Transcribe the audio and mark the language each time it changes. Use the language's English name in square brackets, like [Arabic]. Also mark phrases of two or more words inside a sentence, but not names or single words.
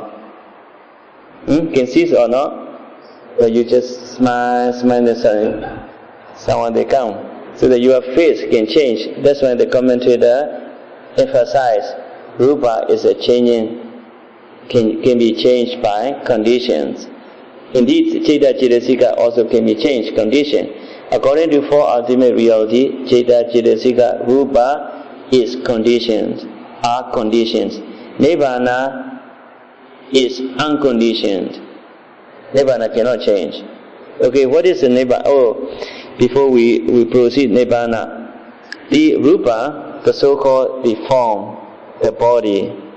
[English] Can see it or not? But you just smile, and someone they come. So that your face can change. That's why the commentator emphasized rupa is a changing, can be changed by conditions. Indeed, [Pali] citta, cetasika [English] also can be changed, condition. According to four ultimate reality, [Pali] citta, cetasika, rupa [English] is conditions, are conditions. Nibbana is unconditioned. Nibbana cannot change. Okay, what is the Nibbana? Before we proceed, Nibbana. The rupa, the so-called the form, the body.